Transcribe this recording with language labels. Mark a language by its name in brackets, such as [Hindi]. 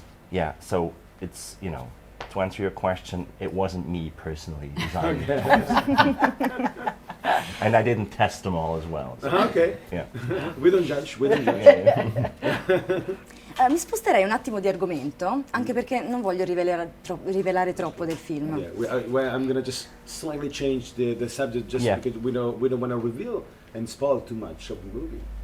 [English] Yeah, so it's, you know, to answer your question, it wasn't me personally designing the toys. And I didn't test them all as well. So, Okay. yeah. We don't judge. We don't judge. [Italian] Mi sposterei un attimo di argomento, anche perché non voglio rivelare troppo del film. [English] Yeah, I'm gonna just slightly change the subject just because we don't want to reveal and spoil too much of the movie.